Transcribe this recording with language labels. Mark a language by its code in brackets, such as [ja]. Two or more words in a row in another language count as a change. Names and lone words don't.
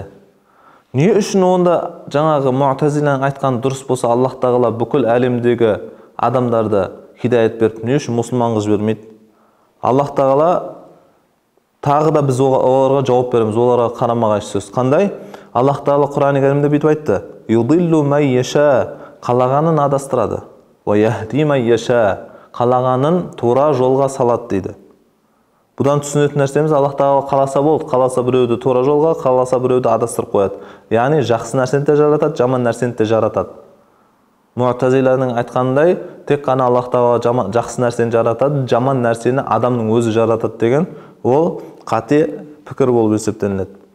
[kk] Не үшін онда жаңағы Му'тазиланың айтқан дұрыс болса, Аллах Тағала бүкіл әлемдегі адамдарды хидаят беріп, не үшін мұсылман қылып жібермейді? Аллах Тағала тағы да біз оларға жауап береміз, оларға қарама-қайшы сөз. Қандай? Аллах Тағала Құран-ы Кәрімде бүйтіп айтты: [ar] «يضل من يشاء», [kk] қалағанын адастырады. [ar] «ويهدي من يشاء», [kk] қалағанын тура жолға салады дейді. Бұдан түсінетін нәрсеміз, Аллах Тағала қаласа болды, қаласа біреуді тура жолға, қаласа біреуді адастырып қояды. Яғни жақсы нәрсені де жаратады, жаман нәрсені де жаратады. Му'тазиланың айтқандай, тек қана Аллах Тағала жақсы нәрсені жаратады, жаман нәрсені адамның өзі жаратады деген, ол қате пікір болып есептелінеді.